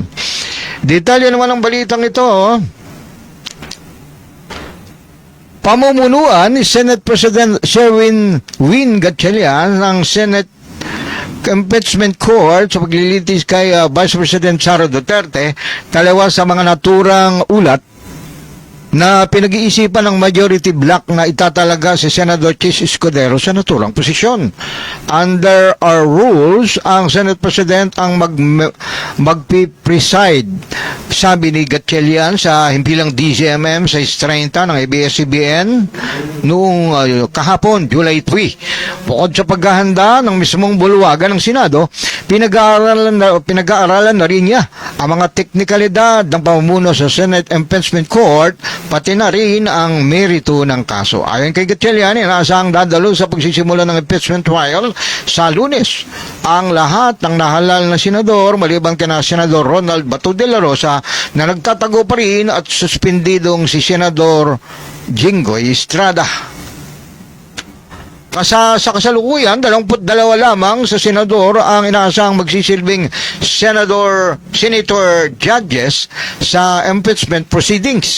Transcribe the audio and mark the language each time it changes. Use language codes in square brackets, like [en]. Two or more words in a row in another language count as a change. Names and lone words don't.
[tl] Detalye naman ng balitang ito, pamumunuan ni [en] Senate President [tl] Sherwin Gatchalian ng [en] Senate Impeachment Court [tl] sa paglilitis kay [en] Vice President [tl] Sara Duterte, dalawa sa mga naturang ulat na pinag-iisipan ng [en] majority bloc [tl] na itatalaga si Senador Chis Escudero sa naturang posisyon. [en] Under our rules, [tl] ang [en] Senate President [tl] ang magpipreside, sabi ni Gatchalian sa himpilang DZMM sa 30 ng ABS-CBN noong kahapon, July 3. Bukod sa paghahanda ng mismong bulwagan ng Senado, pinag-aaralan na rin niya ang mga teknikalidad ng pamumuno sa [en] Senate Impeachment Court, [tl] pati na rin ang merito ng kaso. Ayon kay Gatchalian, inaasahang dadalo sa pagsisimula ng [en] impeachment trial [tl] sa Lunes. Ang lahat ng nahalal na senador, maliban kina Senador Ronald Bato de la Rosa, na nagtatago pa rin at suspendidong si Senador Jinggoy Estrada. Sa kasalukuyan, 22 lamang sa senador ang inaasahang magsisilbing [en] senator judges [tl] sa [en] impeachment proceedings.